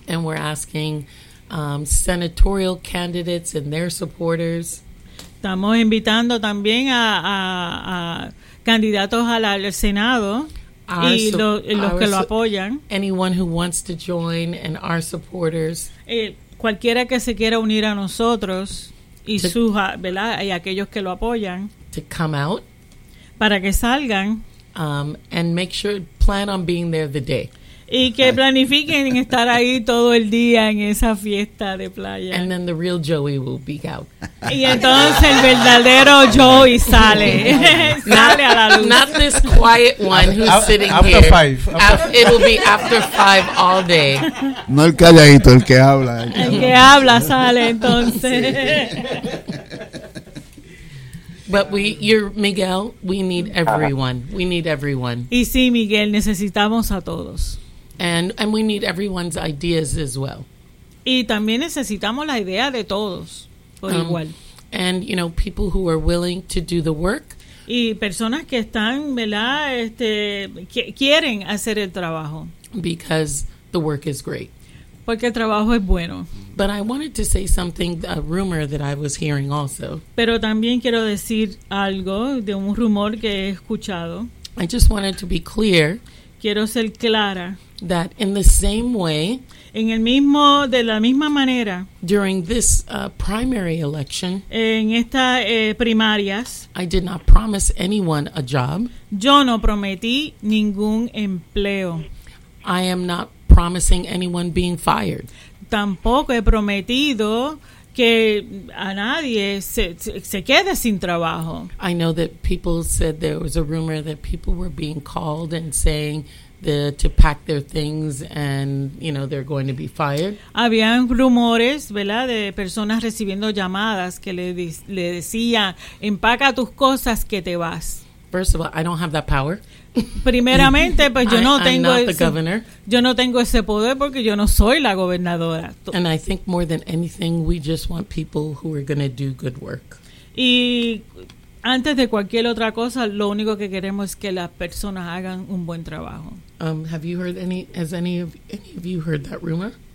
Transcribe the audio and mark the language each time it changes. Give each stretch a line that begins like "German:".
English: And we're asking senatorial candidates and their supporters.
Spanish: Estamos invitando también a candidatos al Senado. Y los que lo apoyan.
English: Anyone who wants to join and our supporters.
Spanish: Cualquiera que se quiera unir a nosotros y sus, ¿verdad? Y aquellos que lo apoyan.
English: To come out.
Spanish: Para que salgan.
English: And make sure plan on being there the day.
Spanish: Y que planifiquen estar ahí todo el día en esa fiesta de playa.
English: And then the real Joey will be out.
Spanish: Y entonces el verdadero Joey sale. Sale a la luz.
English: Not this quiet one who's sitting after here. After five. It will be after five all day.
Spanish: No el calladito, el que habla. El que habla sale entonces.
English: But Miguel, we need everyone. We need everyone.
Spanish: Y sí, Miguel, necesitamos a todos.
English: And we need everyone's ideas as well.
Spanish: Y también necesitamos la idea de todos, por igual.
English: And, you know, people who are willing to do the work.
Spanish: Y personas que están, ¿verdad? Quieren hacer el trabajo.
English: Because the work is great.
Spanish: Porque el trabajo es bueno.
English: But I wanted to say something, a rumor that I was hearing also.
Spanish: Pero también quiero decir algo de un rumor que he escuchado.
English: I just wanted to be clear.
Spanish: Quiero ser clara.
English: That in the same way,
Spanish: en el mismo, de la misma manera,
English: during this primary election,
Spanish: en esta primarias,
English: I did not promise anyone a job.
Spanish: Yo no prometí ningún empleo.
English: I am not promising anyone being fired.
Spanish: Tampoco he prometido que a nadie se quede sin trabajo.
English: I know that people said there was a rumor that people were being called and saying to pack their things and, you know, they're going to be fired.
Spanish: Habían rumores, ¿verdad?, de personas recibiendo llamadas que le decían, empaca tus cosas que te vas.
English: First of all, I don't have that power.
Spanish: Primeramente, pues yo no tengo
English: I'm not the governor.
Spanish: Yo no tengo ese poder porque yo no soy la gobernadora.
English: And I think more than anything, we just want people who are going to do good work.
Spanish: Y antes de cualquier otra cosa, lo único que queremos es que las personas hagan un buen trabajo.
English: Have you heard has any of you heard that rumor?